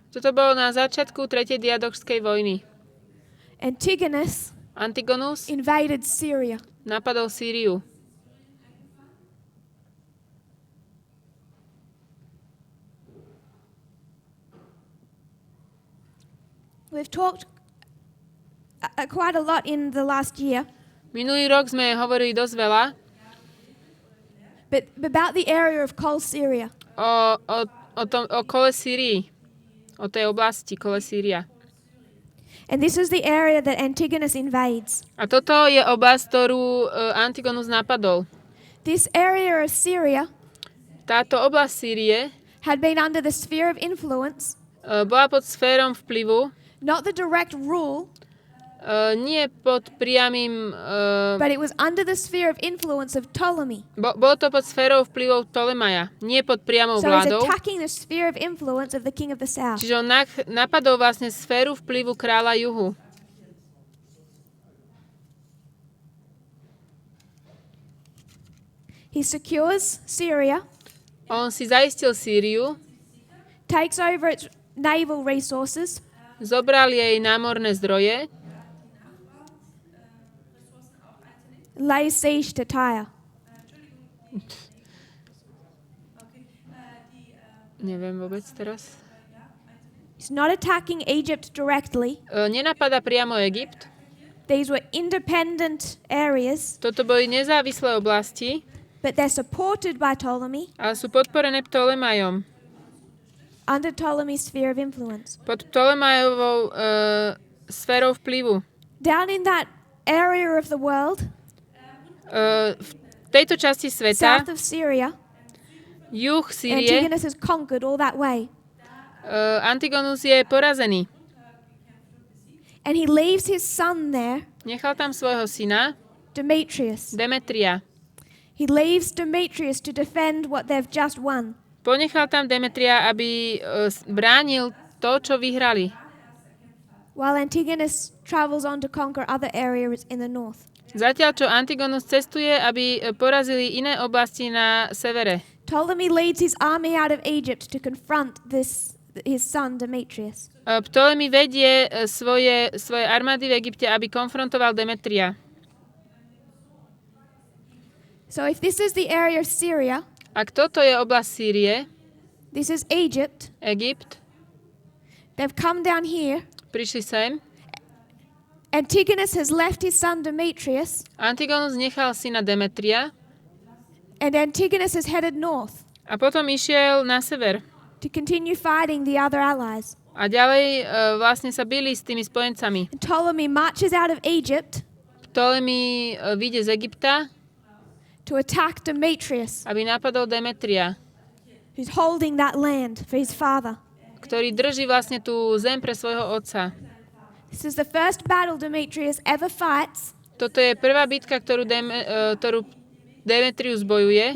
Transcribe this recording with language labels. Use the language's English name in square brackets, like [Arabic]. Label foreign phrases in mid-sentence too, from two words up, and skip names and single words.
[Slovak] Toto bolo na začiatku Tretej diadošskej vojny. [English] Antigonus invaded Syria. [Slovak] napadol Sýriu. [English] We've talked quite a lot in the last year [Slovak] Minulý rok sme hovorili dosť veľa [English] but about the area of Kol Syria. [Slovak] o kole Sýrii, o tej oblasti kole Sýria. [English] And this is the area that Antigonus invades. [Slovak] A toto je oblasť, ktorú Antigonus napadol. [English] This area of Syria [Slovak] Táto oblasť Sýrie [English] had been under the sphere of influence, [Slovak] bola pod sférom vplyvu, [English] not the direct rule, [Slovak] nie pod priamým... [English] but it was under the sphere of influence of Ptolemy. [Slovak] Bolo to pod sférou vplyvov Ptolemaja, nie pod priamou [English] So he's [Slovak] vládou. [English] attacking the sphere of influence of the king of the south. [Slovak] Čiže on napadol vlastne sféru vplyvu kráľa juhu. [English] He secures Syria, [Slovak] On si zaistil Sýriu, [English] takes over its naval resources, [Slovak] zobral jej námorné zdroje, [English] lays siege to Tyre. [Slovak] neviem vôbec teraz, [English] He's not attacking Egypt directly. [Slovak] nenapadá priamo Egypt. [English] These were independent areas, [Slovak] Toto boli nezávislé oblasti, [English] but they're supported by Ptolemy [Slovak] ale sú podporené Ptolemajom. [English] under Ptolemy's sphere of influence. [Slovak] Pod Ptolemajovou sférou vplyvu. [English] Down in that area of the world, [Slovak] V tejto časti sveta, [English] south of Syria, [Slovak] juh Sýrie, [English] Antigonus has conquered all that way. [Slovak] Antigonus je porazený. [English] And he leaves his son there, [Slovak] Nechal tam svojho syna, [English] Demetrius. [Slovak] Demetria. [English] He leaves Demetrius to defend what they've just won. [Slovak] Ponechal tam Demetria, aby bránil to, čo vyhrali. [English] While Antigonus travels on to conquer other areas in the north. [Slovak] Zatiaľ, čo Antigonus cestuje, aby porazili iné oblasti na severe. [English] Ptolemy leads his army out of Egypt to confront his son Demetrius. [Slovak] Ptolemy vedie svoje armády v Egypte, aby konfrontoval Demetria. [English] So if this is the area of Syria, [Slovak] Ak toto je oblasť Sýrie, [English] this is Egypt, [Slovak] Egypt, [English] they've come down here. [Slovak] prišli sem, [English] Antigonus has left his son Demetrius, [Slovak] Antigonus nechal syna Demetria [English] and Antigonus has headed north [Slovak] a potom išiel na sever. [English] to continue fighting the other allies. [Slovak] A ďalej vlastne sa bili s tými spojencami. [English] And Ptolemy marches out of Egypt [Slovak] Ptolemy vyjde z Egypta, [English] to attack Demetrius, [Slovak] aby napadol Demetria, [English] who's holding that land for his father. [Slovak] ktorý drží vlastne tú zem pre svojho otca. [English] This is the first battle Demetrius ever fights [Slovak] Toto je prvá bitka, ktorú Demetrius bojuje